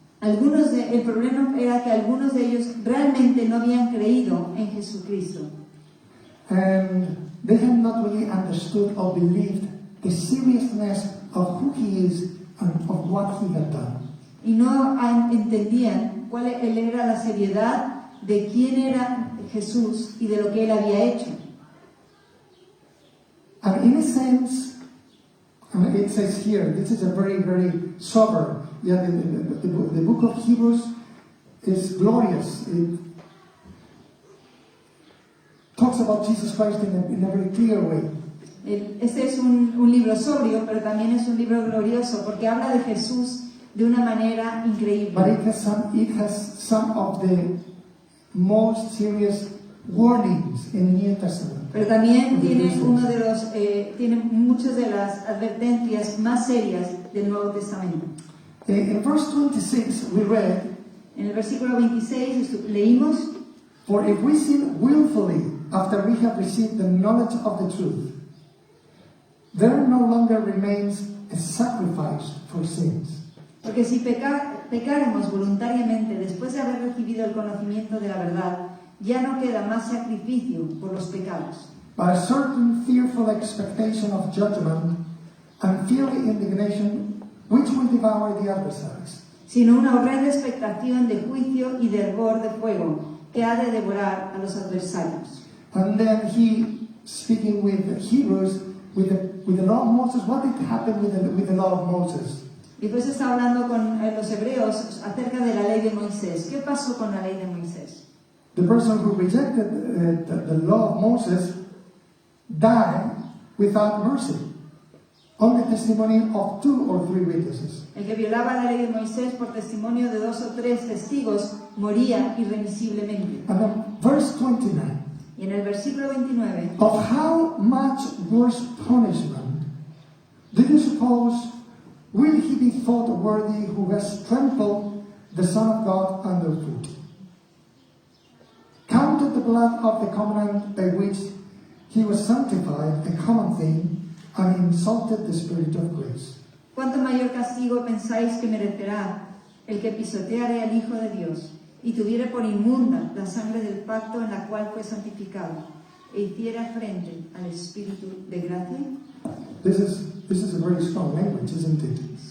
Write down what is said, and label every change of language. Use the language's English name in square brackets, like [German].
[Spanish] El problema era que algunos de ellos realmente no habían creído en Jesucristo. [English] And they had not really understood or believed the seriousness of who he is and of what he had done. [Spanish] Y no entendían cuál era la seriedad de quién era Jesús y de lo que él había hecho. [English] And in a sense, it says here, this is a very, very sober, the book of Hebrews is glorious. It talks about Jesus Christ in a very clear way. [Spanish] Este es un libro sobrio, pero también es un libro glorioso, porque habla de Jesús de una manera [English] But [Spanish] increíble. [English] it has some of the most serious warnings in the New Testament. [Spanish] Pero también [English] of the [Spanish] tiene [English] Christians. [Spanish] tiene muchas de las advertencias más serias del Nuevo Testamento. [English] In verse 26 we read, [Spanish] En el versículo 26 leímos: [English] for if we sin willfully after we have received the knowledge of the truth, there no longer remains a sacrifice for sins. [Spanish] porque si pecáramos voluntariamente después de haber recibido el conocimiento de la verdad, ya no queda más sacrificio por los pecados, [English] But a certain fearful expectation of judgment and fiery indignation which will devour the adversaries. [Spanish] sino una horrenda expectación de juicio y de hervor de fuego que ha de devorar a los adversarios. [English] And then he, speaking with the Hebrews, with the law of Moses, what did happen with the law of Moses? [Spanish] Y después está hablando con los hebreos acerca de la ley de Moisés. ¿Qué pasó con la ley de Moisés? [English] The person who rejected the law of Moses died without mercy, on the testimony of 2 or 3 witnesses. [Spanish] El que violaba la ley de Moisés por testimonio de 2 o 3 testigos moría irremisiblemente. [English] And then verse 29, [Spanish] Y en el versículo 29, [English] of how much worse punishment do you suppose will he be thought worthy who has trampled the Son of God underfoot, counted the blood of the covenant by which he was sanctified a common thing, and insulted the Spirit of grace? [Spanish] ¿cuánto mayor castigo pensáis que merecerá el que pisoteare al Hijo de Dios y tuviere por inmunda la sangre del pacto en la cual fue santificado, e hiciera frente al Espíritu de gracia. [English] This is a very strong language, isn't it?